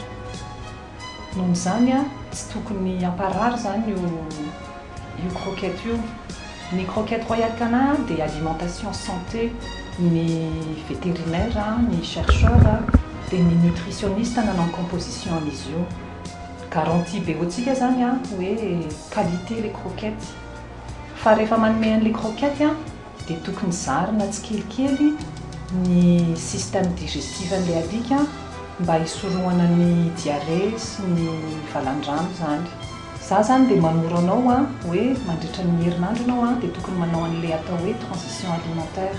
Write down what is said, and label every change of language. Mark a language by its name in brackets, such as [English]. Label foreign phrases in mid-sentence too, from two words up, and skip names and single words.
[Malagasy] Noho izany tsy tokony amparary zany io croquette io. Ny croquette Royal Canin dia [French] alimentation santé, [Malagasy] ny vétérinaire, ny chercheur dia ny nutritionniste nanao composition an'izy io. Garantie be hoantsika zany hoe [French] qualité les croquettes. [Malagasy] Fa rehefa manome an'ilay croquette dia tokony zarina tsikelikely ny [French] système digestif [Malagasy] an'ilay alika mba hisorohana ny diarrhée sy ny valan-drano zany. Za zany dia manoro anao a hoe mandritra ny herinandro anao a dia tokony manao an'ilay atao hoe [French] transition alimentaire.